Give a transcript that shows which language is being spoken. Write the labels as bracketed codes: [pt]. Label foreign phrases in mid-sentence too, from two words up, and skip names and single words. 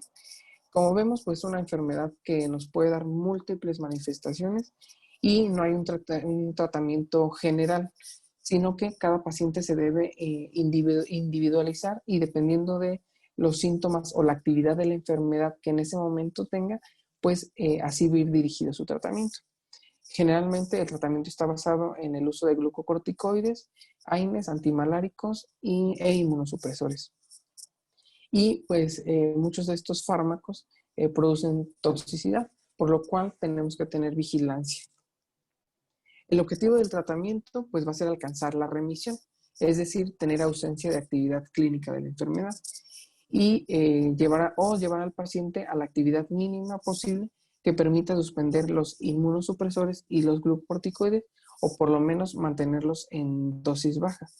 [es] Como vemos, pues es una enfermedad que nos puede dar múltiples manifestaciones y no hay un tratamiento general, sino que cada paciente se debe individualizar y dependiendo de los síntomas o la actividad de la enfermedad que en ese momento tenga, pues así va a ir dirigido su tratamiento. Generalmente el tratamiento está basado en el uso de glucocorticoides, AINES, antimaláricos e inmunosupresores. Y pues muchos de estos fármacos producen toxicidad, por lo cual tenemos que tener vigilancia. El objetivo del tratamiento pues va a ser alcanzar la remisión, es decir, tener ausencia de actividad clínica de la enfermedad y llevar al paciente a la actividad mínima posible que permita suspender los inmunosupresores y los glucocorticoides o por lo menos mantenerlos en dosis bajas.